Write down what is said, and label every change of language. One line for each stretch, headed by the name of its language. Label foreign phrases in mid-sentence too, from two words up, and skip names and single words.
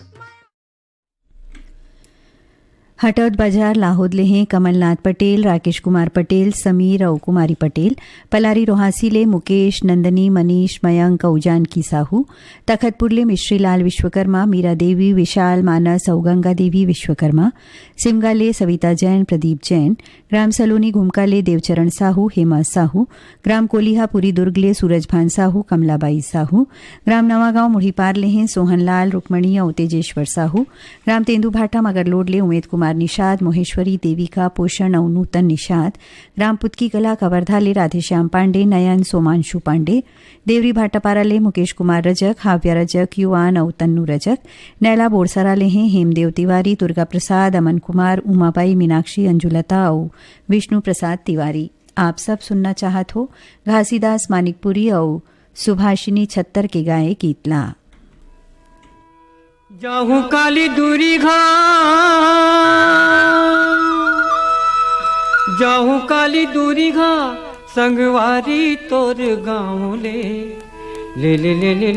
Chhattisgarhi: हटौद बाजार लाहौद लेहें कमलनाथ पटेल, राकेश कुमार पटेल, समीर और कुमारी पटेल, पलारी रोहासी ले मुकेश, नंदनी, मनीष, मयंक और जानकी साहू, तखतपुर ले मिश्रीलाल विश्वकर्मा, मीरा देवी, विशाल, मानस और गंगा देवी विश्वकर्मा, सिमगा ले सविता जैन, प्रदीप जैन, ग्राम सलोनी घुमका ले देवचरण साहू, हेमा साहू, ग्राम कोलिहापुरी दुर्ग ले सूरजभान साहू, कमलाबाई साहू, ग्राम नवागांव मुढ़ीपार ले हैं सोहनलाल, रुक्मणी और तेजेश्वर साहू, ग्राम तेंदुभाटा मगरलोड ले उमेद कुमार कुमार निषाद मोहेश्वरी देविका पोषण और नूतन निषाद ग्राम पुतकी कला कवर्धा ले राधेश्याम पांडे नयन सोमांशु पांडे देवरी भाटापारा ले मुकेश कुमार रजक हाव्या रजक युवान और तन्नू रजक नैला बोरसरा ले हैं हेमदेव तिवारी दुर्गा प्रसाद अमन कुमार उमाबाई मीनाक्षी अंजुलता और विष्णु प्रसाद तिवारी। आप सब सुनना चाहत हो घासीदास मानिकपुरी और सुभाषिनी छत्तर के गाए गीतला। जाहू काली दूरी घा जाहू काली दूरी घा संगवारी तोर गाँव ले ले ले ले ले